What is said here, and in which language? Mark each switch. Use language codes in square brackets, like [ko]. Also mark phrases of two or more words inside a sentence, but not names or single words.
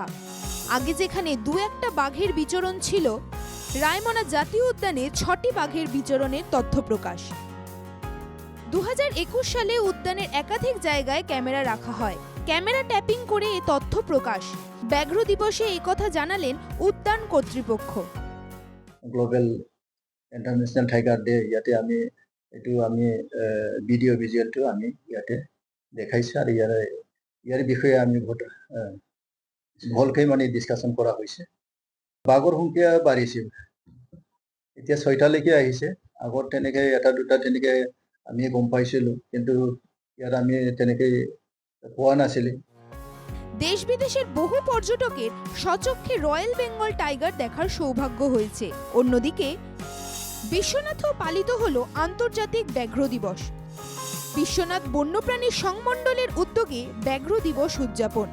[bn] আগে যেখানে দু একটা বাঘের বিচরণ ছিল, রায়মনা জাতীয় উদ্যানে 6টি বাঘের বিচরণের তথ্য প্রকাশ। 2021 সালে উদ্যানের একাধিক জায়গায় ক্যামেরা রাখা হয়। ক্যামেরা ট্যাপিং করে এ তথ্য প্রকাশ। ব্যাঘ্র দিবসে এই কথা জানালেন উদ্যান কর্তৃপক্ষ। [en] Global International Tiger Day [as] ইয়াতে আমি ভিডিঅ' ভিজুৱেলটো আমি ইয়াতে দেখাইছোঁ আৰু ইয়াৰ বিষয়ে আমি বহুত ভালকৈ ডিছকাশ্যন কৰা হৈছে। বাঘৰ সংখ্যা বাঢ়িছে, এতিয়া 6টালৈকে আহিছে। আগত তেনেকৈ এটা দুটা তেনেকৈ আমি গম পাইছিলোঁ, কিন্তু ইয়াত আমি তেনেকৈ পোৱা নাছিলোঁ। [bn] দেশ বিদেশের বহু পর্যটকের স্বচক্ষে রয়্যাল বেঙ্গল টাইগার দেখার সৌভাগ্য হয়েছে। অন্যদিকে বিশ্বনাথেও পালিত হলো আন্তর্জাতিক ব্যাঘ্র দিবস। বিশ্বনাথ বন্যপ্রাণী সংমণ্ডলের উদ্যোগে ব্যাঘ্র দিবস উদযাপন।